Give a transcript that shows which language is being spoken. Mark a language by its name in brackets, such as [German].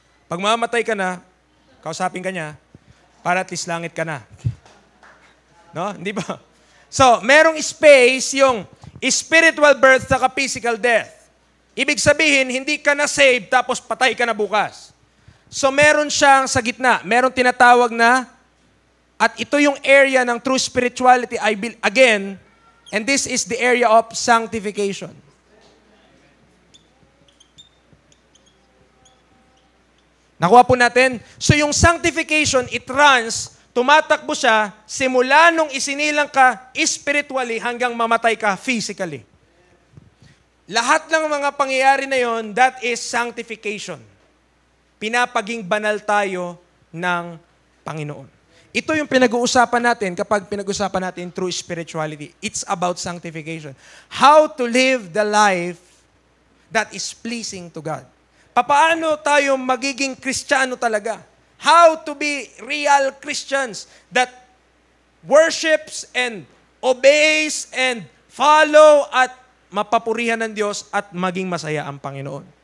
[Filipino] Pag mamatay ka na, kausapin ka niya, para at least langit ka na. No? Hindi ba? So, merong space yung spiritual birth sa physical death. Ibig sabihin, hindi ka na saved tapos patay ka na bukas. So, meron siyang sa gitna. Meron tinatawag na, at ito yung [English] area ng true spirituality, again, and this is the area of sanctification. [Filipino] Nakuha po natin? So yung sanctification, [English] it runs, [Filipino] tumatakbo siya, simula nung isinilang ka spiritually hanggang mamatay ka physically. Lahat ng mga pangyayari na yon, [English] that is sanctification. [Filipino] Pinapaging banal tayo ng Panginoon. Ito yung pinag-uusapan natin kapag pinag-uusapan natin true spirituality. [English] It's about sanctification. How to live the life that is pleasing to God. [Filipino] Paano tayo magiging Kristiyano talaga? [English] How to be real Christians that worships and obeys and follow [Filipino] at mapapurihan ng Diyos at maging masaya ang Panginoon.